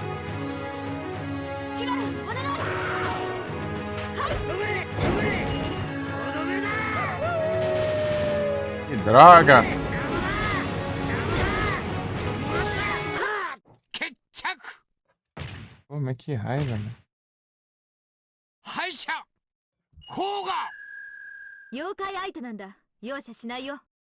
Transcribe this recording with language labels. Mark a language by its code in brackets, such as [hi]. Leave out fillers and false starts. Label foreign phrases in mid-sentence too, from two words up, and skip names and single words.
[ja] は [pt] Droga! [ja] 決着 [pt] Pô, mas que raiva, né? [ja] 敗者甲賀妖怪相手なんだ。容赦しないよ。